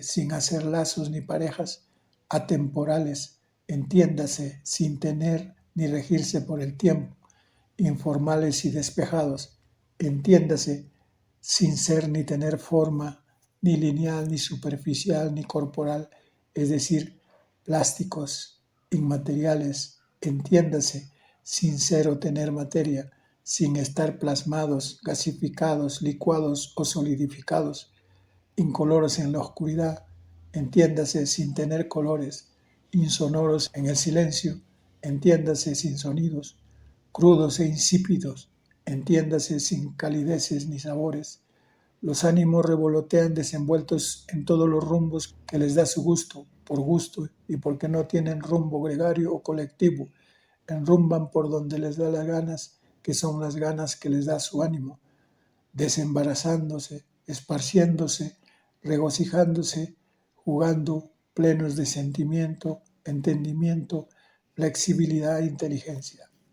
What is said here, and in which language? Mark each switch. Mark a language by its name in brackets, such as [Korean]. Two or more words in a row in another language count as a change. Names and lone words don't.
[Spanish] sin hacer lazos ni parejas, atemporales, entiéndase sin tener ni regirse por el tiempo, informales y despejados, entiéndase sin ser ni tener forma, ni lineal, ni superficial, ni corporal, es decir, plásticos, inmateriales, entiéndase sin ser o tener materia, sin estar plasmados, gasificados, licuados o solidificados, incoloros en la oscuridad, entiéndase sin tener colores, insonoros en el silencio, entiéndase sin sonidos, crudos e insípidos, entiéndase sin calideces ni sabores. Los ánimos revolotean desenvueltos en todos los rumbos que les da su gusto, por gusto y porque no tienen rumbo gregario o colectivo, enrumban por donde les da las ganas, que son las ganas que les da su ánimo, desembarazándose, esparciéndose, regocijándose, jugando, plenos de sentimiento, entendimiento, flexibilidad e inteligencia.